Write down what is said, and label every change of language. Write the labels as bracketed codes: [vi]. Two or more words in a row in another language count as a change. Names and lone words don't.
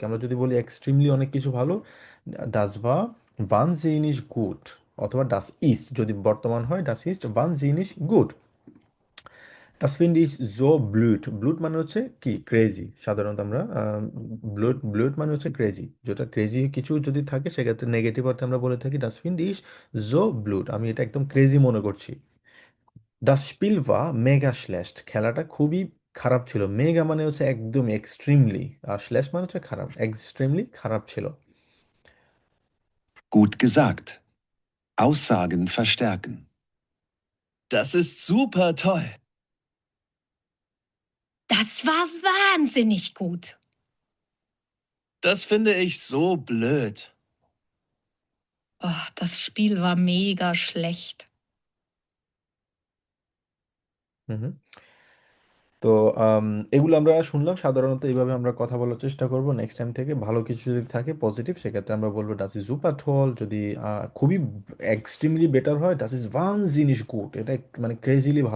[bn] আমরা যদি বলি এক্সট্রিমলি অনেক কিছু ভালো, [de] das war wahnsinnig gut, [bn] অথবা [de] das ist [bn] যদি বর্তমান হয়, [de] das ist wahnsinnig gut. das finde ich so blöd, [bn] ব্লুট মানে হচ্ছে কি ক্রেজি, সাধারণত আমরা ব্লুট, ব্লুট মানে হচ্ছে ক্রেজি, যেটা ক্রেজি কিছু যদি থাকে সেক্ষেত্রে নেগেটিভ অর্থে আমরা বলে থাকি [de] das finde ich so blöd, [bn] আমি এটা একদম ক্রেজি মনে করছি। [de] Das Spiel war mega schlecht, [bn] খেলাটা খুবই খারাপ ছিল। মেগা মানে হচ্ছে একদম এক্সট্রিমলি, আর শ্লেষ মানে হচ্ছে খারাপ, এক্সট্রিমলি খারাপ ছিল। [de] Gut gesagt. Aussagen verstärken. Das ist super toll. Das war wahnsinnig gut. Das finde ich so blöd. Oh, das Spiel war mega schlecht. হুম হুম। [bn] তো এগুলো আমরা শুনলাম, সাধারণত এইভাবে আমরা কথা বলার চেষ্টা করব [en] next time [bn] থেকে। ভালো কিছু যদি থাকে পজিটিভ, সেক্ষেত্রে আমরা বলবো [de] das ist super toll, [bn] যদি খুবই [en] extremely better [bn] হয় [de] das ist wahnsinnig gut, [bn] এটা মানে ক্রেজিলি ভালো।